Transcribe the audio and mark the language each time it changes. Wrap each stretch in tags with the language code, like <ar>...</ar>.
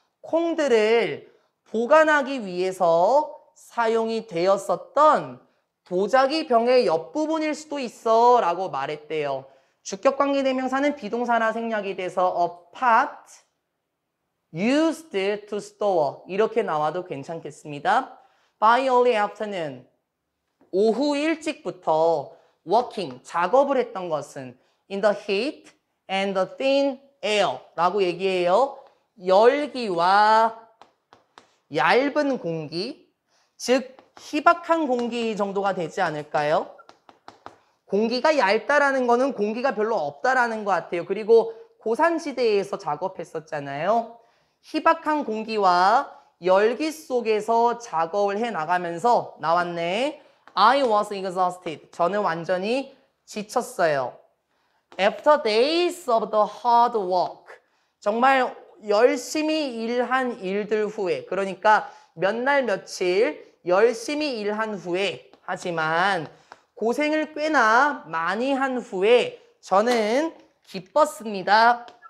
<ko>콩들을 보관하기 위해서 사용이 되었었던 도자기 병의 옆부분일 수도 있어 라고 말했대요. 주격관계대명사는 비동사나 생략이 돼서</ko> <en>a pot used to store</en> <ko>이렇게 나와도 괜찮겠습니다.</ko> <en>By early afternoon</en> <ko>오후 일찍부터</ko> <en>working</en> <ko>작업을 했던 것은</ko> <en>in the heat and the thin air</en> <ko>라고 얘기해요. 열기와 얇은 공기, 즉 희박한 공기 정도가 되지 않을까요? 공기가 얇다라는 거는 공기가 별로 없다라는 것 같아요. 그리고 고산지대에서 작업했었잖아요. 희박한 공기와 열기 속에서 작업을 해나가면서 나왔네.</ko> <en>I was exhausted.</en> <ko>저는 완전히 지쳤어요.</ko> <en>After days of the hard work.</en> <ko>정말 열심히 일한 일들 후에, 그러니까 몇 날 며칠 열심히 일한 후에, 하지만 고생을 꽤나 많이 한 후에 저는 기뻤습니다.</ko>